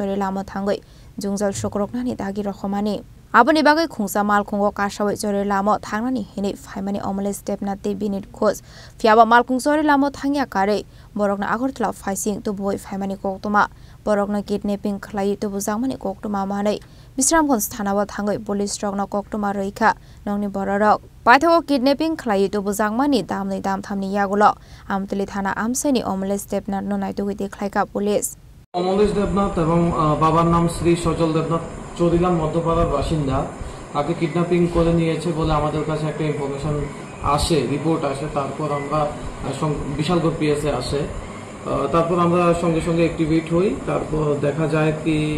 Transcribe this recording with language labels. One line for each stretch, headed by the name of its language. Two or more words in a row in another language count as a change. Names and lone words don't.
Kok Borok: chori lamo thangoi Jungjal Shokroknani dagi rokhomani Aboni bagai khungsa mal khungo kasawai chore lamo thangnani hini phaimani Omoles Debnath te Binit Khoj fiaba mal khungsori lamo thangya kare borokna Agartala phaising to boi phaimani koktuma borokna kidnapping khlai to bujangmani koktuma manai Bisramganj thanawa thangai police rokna koktuma roikha nongni borok paithago kidnapping khlai to bujangmani damnai dam thamni yagulo Amtoli thana amsaini Omoles Debnath no naitogoi khlaika police
Bangla: Omoles Debnath এবং বাবার নাম শ্রী সজল দেবনাথ চৌদিলাম মধ্যপাড়ার বাসিন্দা তাকে কিডন্যাপিং করে নিয়েছে বলে আমাদের কাছে একটা ইনফরমেশন আসে রিপোর্ট আসে তারপর আমরা বিশালগড় পিএসএ আসে তারপর আমরা সঙ্গে সঙ্গে অ্যাক্টিভেট হই তারপর দেখা যায় কি